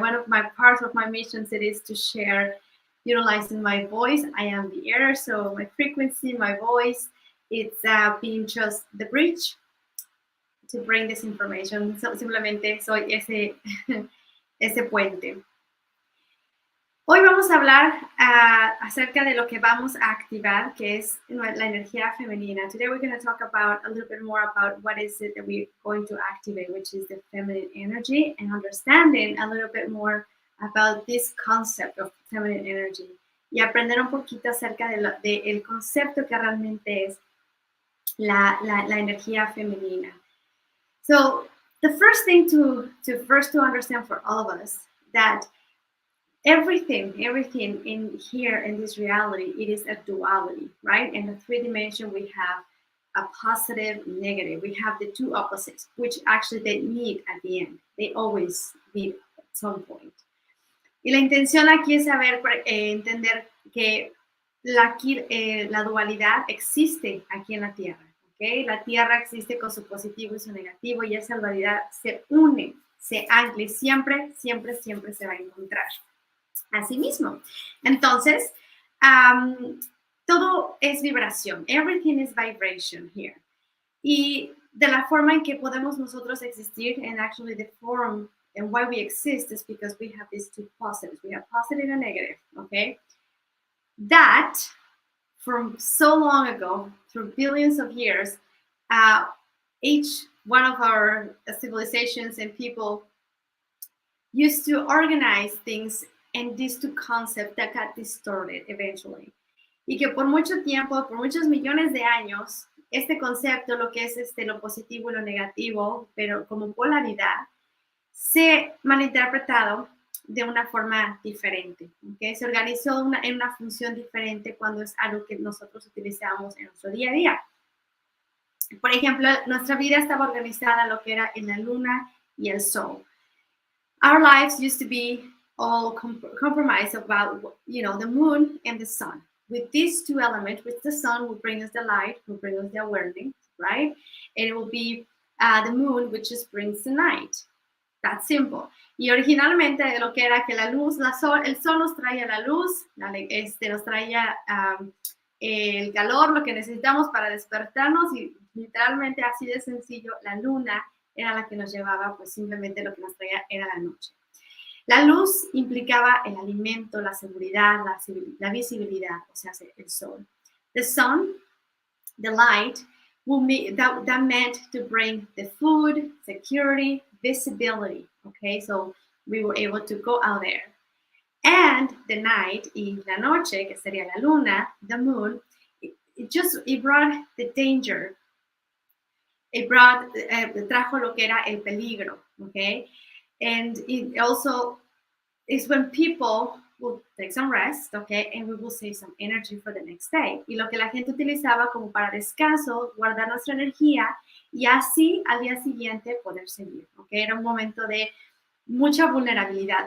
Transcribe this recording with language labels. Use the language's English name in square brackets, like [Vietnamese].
[English] One of my parts of my missions it is to share, utilizing my voice. I am the air, so my frequency, my voice, it's being just the bridge to bring this information. [Spanish] So, simplemente soy ese puente. Hoy vamos a hablar acerca de lo que vamos a activar, que es la energía femenina. [English] Today we're going to talk about a little bit more about what is it that we're going to activate, which is the feminine energy, and understanding a little bit more about this concept of feminine energy. [Spanish] Y aprender un poquito acerca del concepto que realmente es la energía femenina. [English] So the first thing to understand for all of us that everything in here in this reality, it is a duality, right? In the three dimension, we have a positive, negative. We have the two opposites, which actually they meet at the end. They always meet at some point. [Spanish] Y la intención aquí es saber, entender que la dualidad existe aquí en la Tierra. ¿Okay? La Tierra existe con su positivo y su negativo, y esa dualidad se une, se ancla y siempre se va a encontrar. Así mismo. Entonces, todo es vibración. [English] Everything is vibration here. [Spanish] Y de la forma en que podemos nosotros existir, [English] and actually the form and why we exist is because we have these two positives. We have positive and negative, okay? That, from so long ago, through billions of years, each one of our civilizations and people used to organize things and these two concepts that got distorted eventually. [Spanish] Y que por mucho tiempo, por muchos millones de años, este concepto, lo que es lo positivo y lo negativo, pero como polaridad, se malinterpretado de una forma diferente. ¿Okay? Se organizó en una función diferente cuando es algo que nosotros utilizamos en nuestro día a día. Por ejemplo, nuestra vida estaba organizada lo que era en la luna y el sol. [English] Our lives used to be all compromised about, the moon and the sun. With these two elements, which the sun will bring us the light, will bring us the awareness, right? And it will be the moon, which just brings the night. That's simple. [Spanish] Y originalmente lo que era que la luz, el sol nos traía la luz, nos traía el calor, lo que necesitamos para despertarnos, y literalmente así de sencillo, la luna era la que nos llevaba, pues simplemente lo que nos traía era la noche. La luz implicaba el alimento, la seguridad, la visibilidad, o sea, el sol. [English] The sun, the light, that meant to bring the food, security, visibility, okay? So we were able to go out there. And the night, [Spanish] y la noche, que sería la luna, [English] the moon, it brought the danger. [Spanish] It trajo lo que era el peligro, okay? [English] And it also is when people will take some rest, okay? And we will save some energy for the next day. [Spanish] Y lo que la gente utilizaba como para descanso, guardar nuestra energía, y así al día siguiente poder seguir, okay? Era un momento de mucha vulnerabilidad.